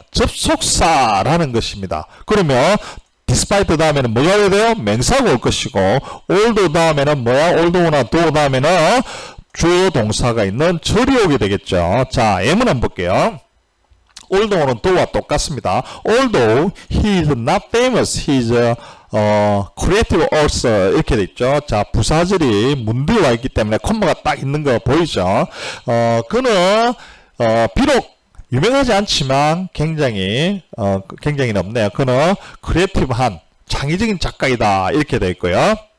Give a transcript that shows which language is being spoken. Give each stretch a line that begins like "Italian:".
Korean: 접속사라는 것입니다. 그러면 despite 다음에는 뭐가 해야 돼요? 명사가 올 것이고, although 다음에는 뭐야? although나 though 다음에는 주어 동사가 있는 절이 오게 되겠죠. 자, 예문 한번 볼게요. although는 though와 똑같습니다.
English: Although he is not famous, he is creative author
Korean: 이렇게 돼 있죠. 자, 부사절이 문두에 와 있기 때문에 콤마가 딱 있는 거 보이죠? 그는 비록 유명하지 않지만 굉장히는 없네요. 그는 크리에이티브한 창의적인 작가이다 이렇게 되어 있고요.